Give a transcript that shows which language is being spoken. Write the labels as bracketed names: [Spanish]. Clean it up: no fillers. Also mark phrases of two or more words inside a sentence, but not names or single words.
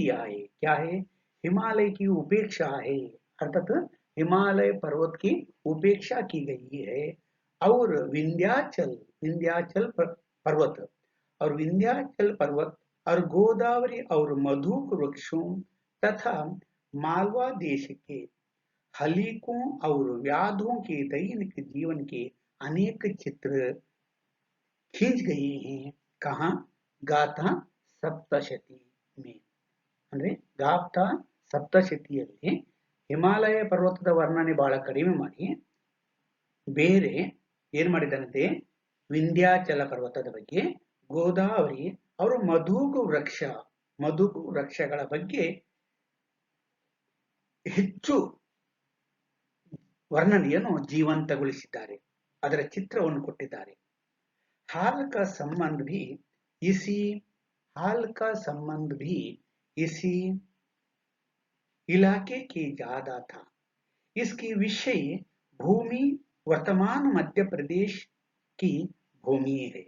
[Hindi] है, क्या है, हिमालय की उपेक्षा है, अर्थात हिमालय पर्वत की उपेक्षा की गई है और विंध्याचल पर्वत और विंध्याचल पर्वत और गोदावरी और मधुक वृक्षों तथा मालवा देश के हलीकों और व्याधों के दैनिक जीवन के अनेक चित्र खींच गए हैं। कहाँ? गाथा सप्तशती में [Kannada] ಅಂದ್ರೆ ಗಾಥಾ ಸಪ್ತಶತಿಯಲ್ಲಿ ಹಿಮಾಲಯ ಪರ್ವತದ ವರ್ಣನೆ ಬಹಳ ಕಡಿಮೆ ಮಾಡಿ ಬೇರೆ ಏನ್ ಮಾಡಿದ್ದಾನಂತೆ ವಿಂಧ್ಯಾಚಲ ಪರ್ವತದ ಬಗ್ಗೆ ಗೋದಾವರಿ ಅವರು ಮಧುಕು ವೃಕ್ಷಗಳ ಬಗ್ಗೆ ಹೆಚ್ಚು ವರ್ಣನೆಯನ್ನು ಜೀವಂತಗೊಳಿಸಿದ್ದಾರೆ, ಅದರ ಚಿತ್ರವನ್ನು ಕೊಟ್ಟಿದ್ದಾರೆ। [Hindi] हाल का संबंध भी इसी हाल का संबंध भी इसी इलाके के ज्यादा था। इसकी विषय भूमि वर्तमान मध्य प्रदेश की भूमि है।